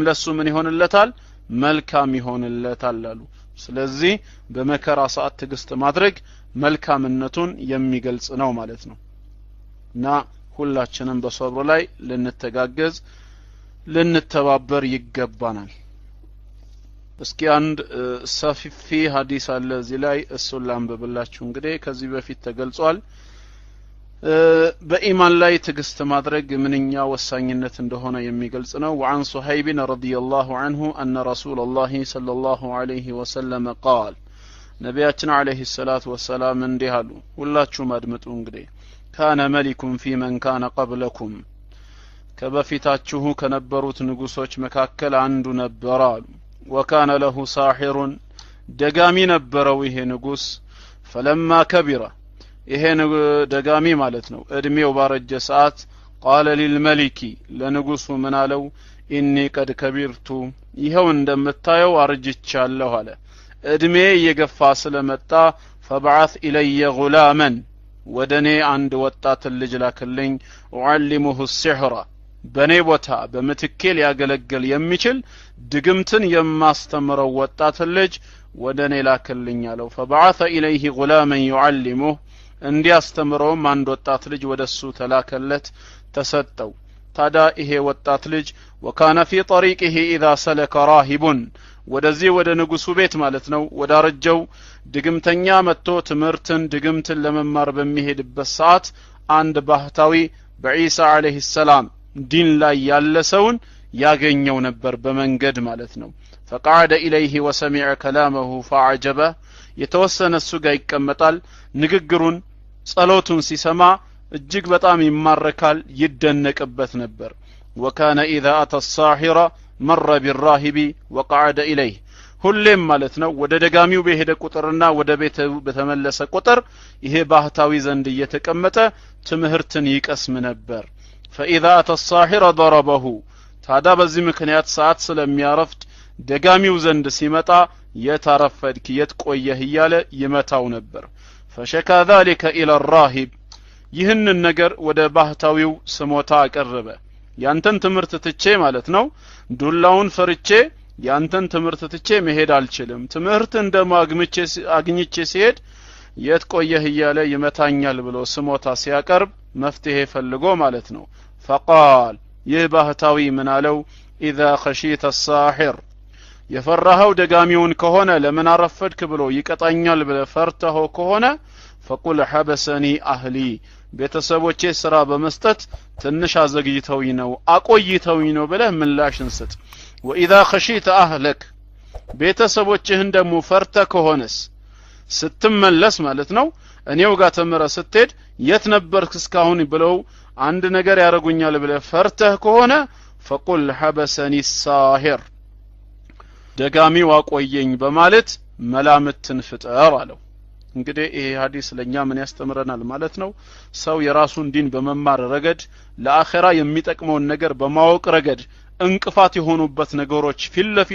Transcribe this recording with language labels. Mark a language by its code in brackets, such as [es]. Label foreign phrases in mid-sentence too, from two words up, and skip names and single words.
[am] ለሱ ምን ይሆንለታል መልካም ይሆንለታል አሉ ስለዚህ በመከራ ሰዓት ትግስት ማድረግ መልካምነቱን የሚገልጽ ነው ማለት ነው እና ሁላችንም በሶብር ላይ ልንተጋገዝ ልንተባበር ይገባናል እስኪ አንድ ሰፊ ሐዲስ አለ እዚህ ላይ እሱን ላንብብላችሁ እንግዲህ ከዚህ በፊት ተገልጿል በኢማን ላይ ትግስት ማድረግ ምንኛ ወሳኝነት እንደሆነ የሚገልጽ ነው [ar] وعن صهيب رضي الله عنه أن رسول الله صلى الله عليه وسلم قال [am] ነቢያችን [ar] عليه الصلاة والسلام [am] እንዲህ አሉ ሁላችሁም አድምጡ እንግዲህ [ar] كان ملك في من كان قبلكم [am] ከበፊታችሁ ከነበሩት ንጉሶች መካከል አንዱ ነበር አሉ [ar] وكان له ساحر [am] ደጋሚ ነበረው ይሄ ንጉስ [ar] فلما كبر [am] ይሄ ደጋሚ ማለት ነው እድሜው ባረጀ ሰዓት [ar] قال للملك [am] ለንጉሱ ምን አለው [ar] إني قد كبرت [am] ይሄው እንደምታየው አርጅቻለሁ አለ እድሜ እየገፋ ስለመጣ [ar] فبعث إلي غلاما [am] ወደኔ አንድ ወጣት ልጅ ላክልኝ [ar] وعلمه السحر [am] በኔ ቦታ በመትኬ ሊያገለግል የሚችል ድግምትን የማስተምረው ወጣት ልጅ ወደኔ ላክልኝ አለው [ar] فبعث إليه غلاما يعلمه [am] እንዲያስተምረውም አንድ ወጣት ልጅ ወደሱ ተላከለት ተሰጠው ታዳ ይሄ ወጣት ልጅ [ar] وكان في طريقه إذا سلك راهب [am] ወደዚህ ወደ ንጉሱ ቤት ማለት ነው ወዳረጀው ድግምተኛ መጥቶ ትምርትን ድግምትን ለመማር በሚሄድበት ሰዓት አንድ ባህታዊ በኢሳ [ar] عليه السلام [am] ዲን ላይ ያለ ሰውን ያገኘው ነበር በመንገድ ማለት ነው [ar] فقعد إليه وسمع كلامه فعجبه [am] የተወሰነ እሱ ጋር ይቀመጣል ንግግሩን ጸሎቱን ሲሰማ እጅግ በጣም ይማረካል ይደነቅበት ነበር [ar] وكان إذا أتى الساحر مر بالراهب وقعد إليه [am] ሁሌም ማለት ነው ወደ ደጋሚው በሄደ ቁጥርና ወደ ቤቱ በተመለሰ ቁጥር ይሄ ባህታዊ ዘንድ እየተቀመጠ ትምህርትን ይቀስም ነበር [ar] فإذا أتى الساحر ضربه [am] ታዲያ በዚህ ምክንያት ሰዓት ስለሚያረፍድ ደጋሚው ዘንድ ሲመጣ የታረፈድክ የትቆየህ እያለ ይመታው ነበር [ar] فشكى ذلك إلى الراهب [am] ይህንን ነገር ወደ ባህታዊው ስሞታ አቀረበ ያንተን ትምህርት ትቼ ማለት ነው ዱላውን ፈርቼ ያንተን ትምህርት ትቼ መሄድ አልችልም ትምህርት አግኝቼ ሲሄድ የት ቆየህ እያለ ይመታኛል ብሎ ስሞታ ሲያቀርብ መፍትሄ ፈልጎ ማለት ነው فقال ይህ ባህታዊ ምን አለው [ar] اذا خشيت الساحر [am] የፈራኸው ደጋሚውን ከሆነ ለምን አረፈድክ ብሎ ይቀጣኛል ብለ ፈርተኸው ከሆነ [ar] فقل حبسني اهلي [am] ቤተሰቦቼ ስራ በመስጠት ትንሽ አዘግይተውኝ ነው አቆይተውኝ ነው ብለ ምላሽን ስጥ [ar] واذا خشيت اهلك [am] ቤተሰቦችህን ደሞ ፈርተ ከሆነስ ስትመለስ ማለት ነው እኔው ጋር ተመረ ስትሄድ የት ነበርክ እስካሁን ብለው አንድ ነገር ያረጉኛል ብለ ፈርተህ ከሆነ [ar] فقل حبسني الساحر [am] ደጋሚው አቆየኝ በማለት መላምትን ፍጠር አለው እንግዲህ ይሄ ሐዲስ ለኛ ምን ያስተምረናል ማለት ነው ሰው የራሱን ዲን በመማር ረገድ ለአኺራ የሚጠቅመውን ነገር በማወቅ ረገድ እንቅፋት የሆኑበት ነገሮች ፊትለፊቱ